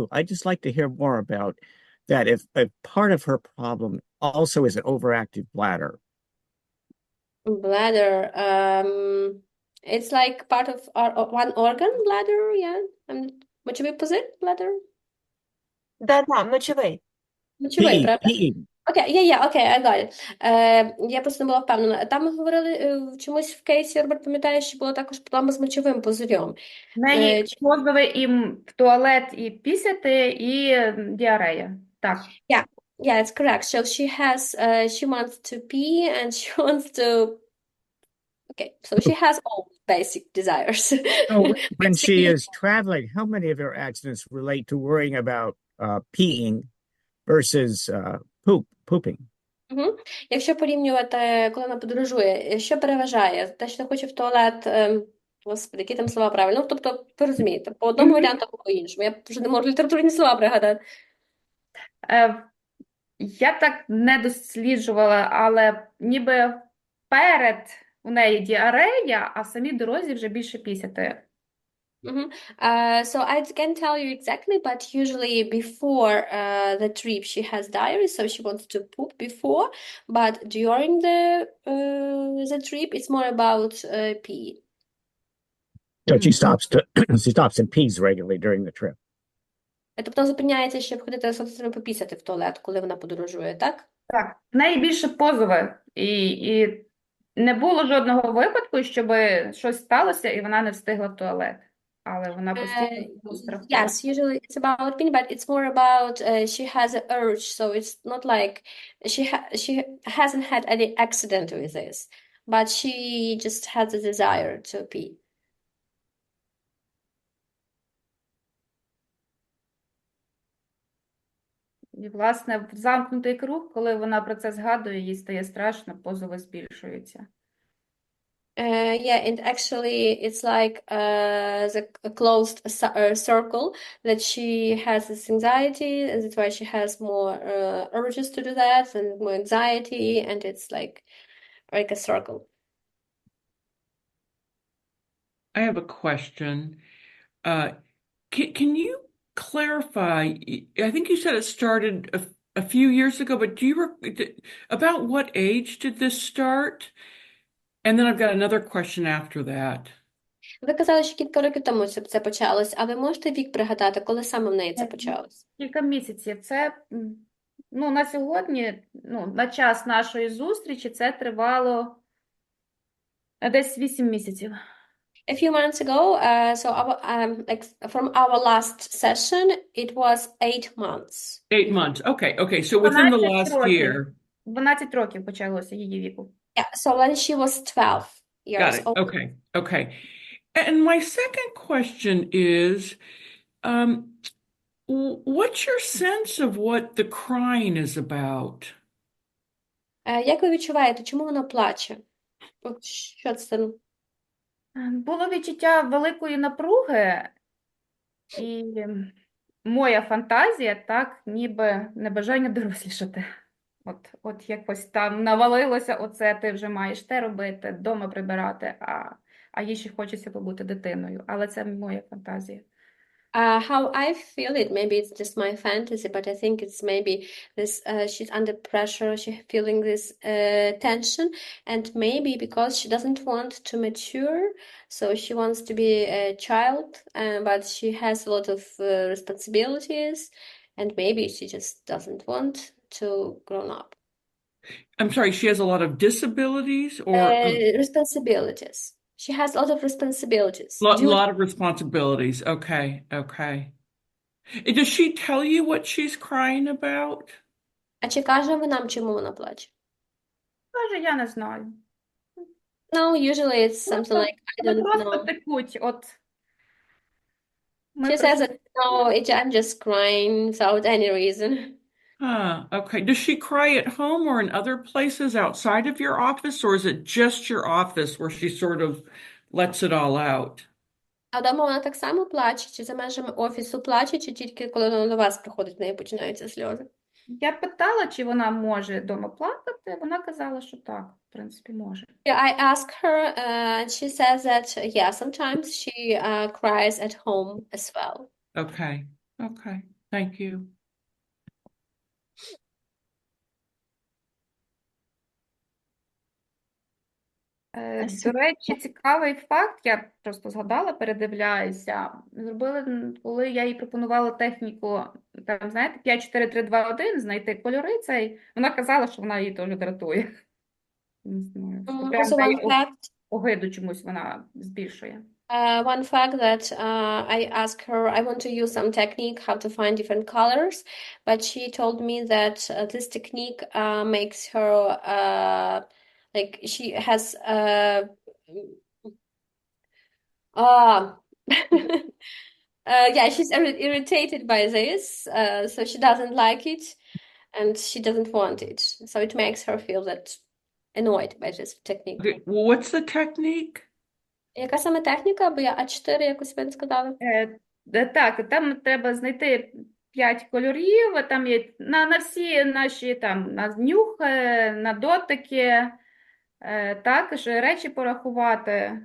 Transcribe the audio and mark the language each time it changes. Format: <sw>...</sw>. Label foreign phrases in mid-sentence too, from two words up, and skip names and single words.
<en>I'd just like to hear more about that. If part of her problem also is an overactive bladder. Bladder, it's like part of our one organ, bladder, yeah.</en> <uk>Мочовий пузир, bladder? Да, мочовий. Мочовий, правда? PE. Окей,</uk> <en>I got it.</en> <uk>Я просто не була впевнена. Там ми говорили чомусь в кейсі, Роберт, пам'ятаєш, що було також проблема з мочовим пузирем. В неї позови і в туалет, і пісяти, і діарея. Так.</uk> <en>Yeah, it's correct. So she wants to pee and she wants to. Okay, so she has all basic desires. So when she is traveling, how many of her accidents relate to worrying about peeing versus pooping?</en> <uk>Якщо порівнювати, коли вона подорожує, що переважає? Те, що хоче в туалет, господи, які там слова правильно? Ну, тобто, ви розумієте, по одному варіанту, або по іншому. Я вже не можу літературні слова пригадати. Я так не досліджувала, але ніби перед у неї діарея, а в самій дорозі вже більше пісяти.</uk> <en>So I can't tell you exactly, but usually before the trip she has diarrhea, so she wants to poop before, but during the trip it's more about pee. So she stops and pees regularly during the trip.</en> <uk>Тобто зупиняється, щоб ходити собственно попісяти в туалет, коли вона подорожує, так? Так, в неї більше позови. І не було жодного випадку, щоб щось сталося, і вона не встигла в туалет. Але вона постійно страхує.</uk> <en>Yes, usually it's about peeing, but it's more about she has an urge, so it's not like she hasn't had any accident with this, but she just has a desire to pee.</en> <uk>І, власне, замкнутий круг, коли вона про це згадує, їй стає страшно, позови збільшуються.</uk> <en>Yeah, and actually it's like a closed circle that she has this anxiety, and that's why she has more urges to do that and more anxiety, and it's like a circle. I have a question. Can you clarify? I think you said it started a few years ago, but about what age did this start? And then I've got another question after that.</en> <uk>Ви казали, що кілька років тому це почалось, а ви можете вік пригадати, коли саме в неї це почалось? Кілька місяців. Це, на сьогодні, на час нашої зустрічі це тривало десь 8 місяців.</uk> <en>A few months ago, so from our last session, it was 8 months. 8 months. Okay. So within the last year.</en> <uk>12 років почалося її віку.</uk> <en>Yeah, so when she was 12 years old. Okay. And my second question is, what's your sense of what the crying is about?</en> <uk>Як ви відчуваєте, чому вона плаче? Що це? Було відчуття великої напруги, і моя фантазія, так, ніби небажання дорослішати. От якось там навалилося оце, ти вже маєш те робити, вдома прибирати, а їй ще хочеться побути дитиною. Але це моя фантазія.</uk> <en>How I feel it, maybe it's just my fantasy, but I think it's maybe this, she's under pressure, she's feeling this tension, and maybe because she doesn't want to mature, so she wants to be a child, but she has a lot of responsibilities, and maybe she just doesn't want to grow up. I'm sorry, she has a lot of disabilities or responsibilities. She has a lot of responsibilities. lot of responsibilities. Okay. Does she tell you what she's crying about?</en> <uk>А чи каже вона, чому вона плаче? Каже, я не знаю.</uk> <en>No, usually it's something</en> <uk>Просто,</uk> <en>like, I don't</en> <uk>просто</uk> <en>know.</en> <uk>текуть. От ми</uk> <en>She says</en> <uk>прийшли.</uk> <en>that, no, I'm just crying without any reason. Okay. Does she cry at home or in other places outside of your office, or is it just your office where she sort of lets it all out?</en> <uk>А вдома вона так само плаче? Чи за межами офісу плаче, чи тільки коли вона до вас приходить, в неї починаються сльози? Я питала, чи вона може вдома плакати. Вона казала, що так, в принципі, може.</uk> <en>Yeah, I asked her, and she says that, yeah, sometimes she cries at home as well. Okay. Thank you.</en> <uk>До речі, цікавий факт, я просто згадала, передивляюся. Зробили, коли я їй пропонувала техніку, там, знаєте, 5, 4, 3, 2, 1, знайти кольори цей, вона казала, що вона її теж дратує. Не знаю, що прям</uk> <en>Also,</en> <uk>дає</uk> <en>one fact,</en> <uk>огиду чомусь вона збільшує.</uk> <en>one fact that I asked her, I want to use some technique how to find different colors, but she told me that this technique makes her like she has yeah, she's irritated by this, so she doesn't like it and she doesn't want it. So it makes her feel that annoyed by this technique. Okay. Well, what's the technique?</en> <uk>Яка саме техніка? Бо я А4 якось ви не сказали. Так, там треба знайти 5 кольорів, там є на всі наші там на нюх, на дотики, також речі порахувати.</uk>